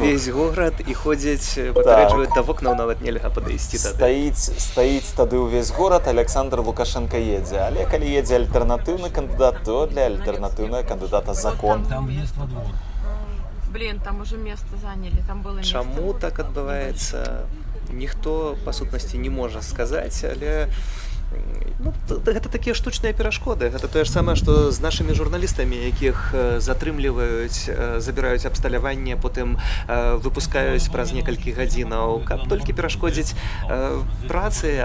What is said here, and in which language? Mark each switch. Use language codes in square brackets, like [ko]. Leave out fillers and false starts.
[be] Увесь горад і ходзяць, папярэджваюць, да вокнаў нават нельга падысці тады. Стаіць тады ўвесь горад, Александр Лукашенко едзе. Але калі едзе альтэрнатыўны кандыдат, то для альтэрнатыўнага кандыдата закон. [ru] Там въезд во двор. Блин, там уже место заняли, там было место. [be] Чаму так адбываецца? Ніхто, па сутнасці, не можа сказаць, але гэта такія штучныя перашкоды. Гэта тое ж самае, што з нашымі журналістамі, якіх затрымліваюць, забіраюць абсталяванне, потым выпускаюць праз некалькі гадзінаў, каб толькі перашкодзіць працы.